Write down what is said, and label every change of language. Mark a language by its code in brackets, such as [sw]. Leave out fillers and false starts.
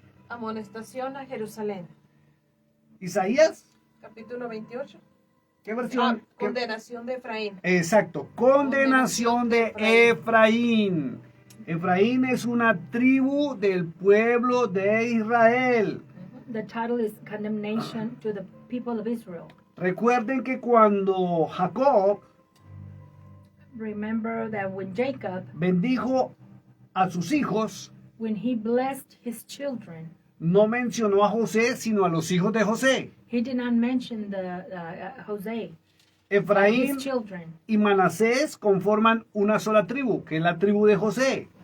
[es] Amonestación a Jerusalén. Isaías, Capítulo 28. ¿qué versión? ¿Qué? Condenación de Efraín. Exacto, condenación de Efraín. Efraín es una tribu del pueblo de Israel. [en] The title is Condemnation to the People of Israel. [es] Recuerden que cuando Jacob [en] Remember that when Jacob, [es] bendijo a sus hijos, [en] when he blessed his children, [es] no mencionó a José, sino a los hijos de José. [en] he did not mention the Jose, [es] Efraín [en] his children. [es] y Manasés conforman una sola tribu, que es la tribu de José.